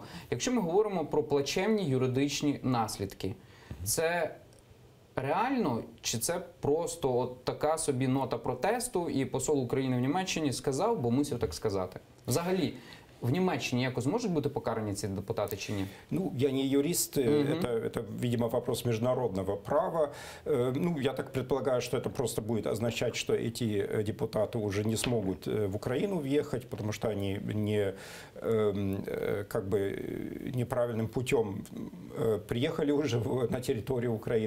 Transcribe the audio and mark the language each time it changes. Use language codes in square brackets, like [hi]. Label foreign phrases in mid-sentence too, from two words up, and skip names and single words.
[uk] Якщо ми говоримо про плачевні юридичні наслідки, це реально, чи це просто от така собі нота протесту, і посол України в Німеччині сказав, бо мусив так сказати? Взагалі, в Німеччині якось можуть бути покарані ці депутати чи ні? Ну, я не юрист, [ru] это, видимо, вопрос международного права. Ну, я так предполагаю, что это просто будет означать, что эти депутаты уже не смогут в Украину въехать, потому что они не, как бы, неправильным путем приехали уже на территорию Украины.